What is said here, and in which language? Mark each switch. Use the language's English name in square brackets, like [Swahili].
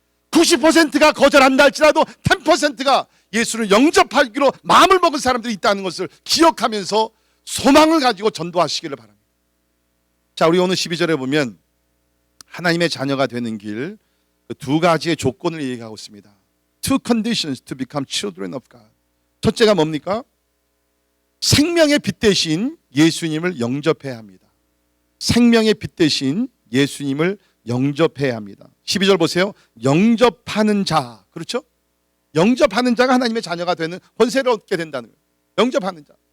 [Korean] 90%가 거절한다 할지라도 10%가 예수를 영접하기로 마음을 먹은 사람들이 있다는 것을 기억하면서 소망을 가지고 전도하시기를 바랍니다. 자, 우리 오늘 12절에 보면 하나님의 자녀가 되는 길, 그 두 가지의 조건을 얘기하고 있습니다. [English] Two conditions to become children of God. [Korean] 첫째가 뭡니까? 생명의 빛 대신 예수님을 영접해야 합니다. 생명의 빛 대신 예수님을 영접해야 합니다. 12절 보세요. 영접하는 자. 그렇죠? 영접하는 자가 하나님의 자녀가 되는 권세를 얻게 된다는 거예요. 영접하는 자.